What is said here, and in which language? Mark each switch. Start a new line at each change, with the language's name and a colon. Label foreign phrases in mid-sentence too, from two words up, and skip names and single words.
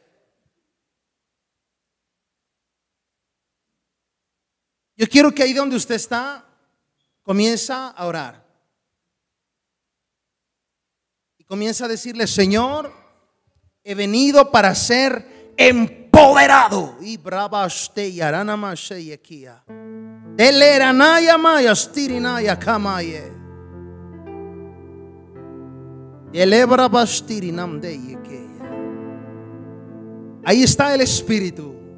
Spanish: Yo quiero que ahí donde usted está, comienza a orar. Y comienza a decirle: Señor, he venido para ser empoderado. Y brava y arana mashe aquí. Deleranaya maya stirinaya kamaye. Elebra bastirinam de yekeya. Ahí está el Espíritu.